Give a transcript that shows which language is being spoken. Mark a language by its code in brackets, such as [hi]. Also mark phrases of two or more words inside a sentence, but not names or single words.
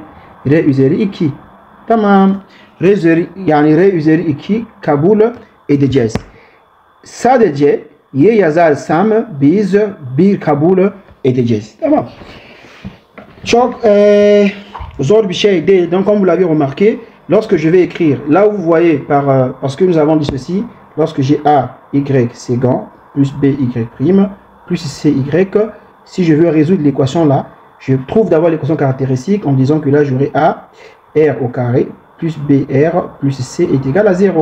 [tr] R üzeri 2. Tamam. R üzeri 2 kabul edeceğiz. Sadece Y yazarsam biz 1 kabul edeceğiz. Tamam. Çok zor bir şey değil. [fr] Donc comme vous l'avez remarqué, lorsque je vais écrire, là où vous voyez parce que nous avons dit ceci, lorsque j'ai A, Y séquent plus B, Y prime plus C, Y, si je veux résoudre l'équation là, je trouve d'abord l'équation caractéristique en disant que là j'aurai A, R au carré, plus BR, plus C est égal à 0.